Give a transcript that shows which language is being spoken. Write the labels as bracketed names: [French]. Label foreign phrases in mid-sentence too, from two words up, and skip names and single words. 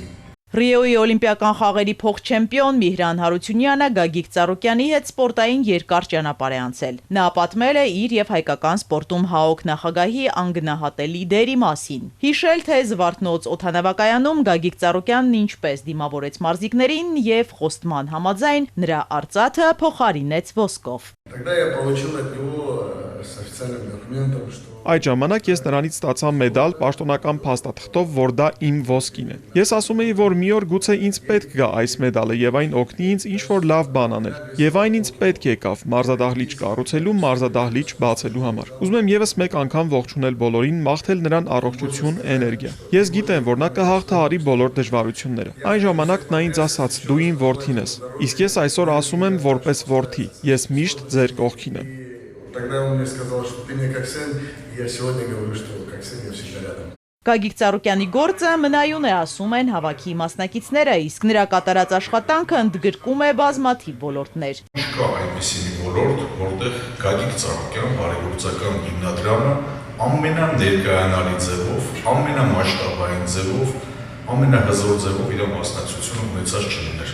[Armenian] Ռիոյի օլիմպիական խաղերի փոխ-չեմպիոն Միհրան Հարությունյանը Գագիկ Ծառուկյանի հետ սպորտային երկար ճանապարհ է անցել։ Նա պատմել է իր եւ հայկական սպորտում ՀԱՕԿ նախագահի անգնահատելի դերի մասին։ Հիշել, թե Զվարթնոց օդանավակայանում Գագիկ Ծառուկյանն ինչպես դիմավորեց մարզիկներին եւ խոստման համաձայն նրա արծաթը փոխարինեց ոսկով։ [Russian] Тогда я получил от него с официальным документом, что [Armenian] Այդ ժամանակ ես նրանից ստացա մեդալ պաշտոնական փաստաթղթով, որ դա իմ ոսկին է։ Ես ասում էի, որ մի օր գուցե ինձ պետք գա այս մեդալը եւ այն օգնի ինձ ինչ-որ լավ բան անել։ Եվ այն ինձ պետք եկավ մարզադահլիճ կառուցելու, մարզադահլիճ բացելու համար։ Ուզում եմ եւս մեկ անգամ ողջունել բոլորին, մաղթել նրան առողջություն, էներգիա։ Ես գիտեմ, որ նա կհաղթահարի բոլոր դժվարությունները։ Այն ժամանակ նա ինձ ասաց՝ «Դու իմ որդին ես»։ Իսկ ես այսօր ասում եմ որպես որդի, ես միշտ ձեր կողքին եմ։ [Russian] Тогда он мне сказал, что ты мне как сын, и я сегодня говорю, что как сын я всегда рядом. [Armenian] Գագիկ Ծառուկյանի գործը մնայուն է, ասում են հավաքի մասնակիցները, իսկ նրա կատարած աշխատանքը ընդգրկում է բազմաթիվ ոլորտներ։ Չկա այնպիսի մի ոլորտ, որտեղ Գագիկ Ծառուկյան բարեգործական հիմնադրամը ամենաներկայանալի ձևով, ամենամասշտաբային ձևով, ամենահզոր ձևով իր մասնակցությունը ունեցած չլիներ։